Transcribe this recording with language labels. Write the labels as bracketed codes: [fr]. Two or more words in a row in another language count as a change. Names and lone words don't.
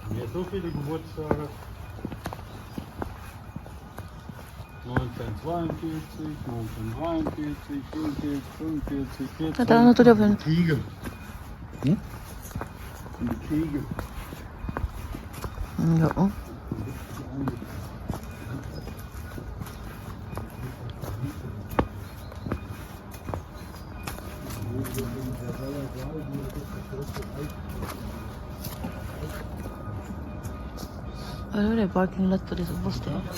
[de] so viele Geburtstage. 1942, 1943, 44, 45, 40. [tl] Ano to daw? [de] Kriege. Die Kriege. [tl] Oo. Ano na, [en] parking lot [tl] pa rin sa bus to.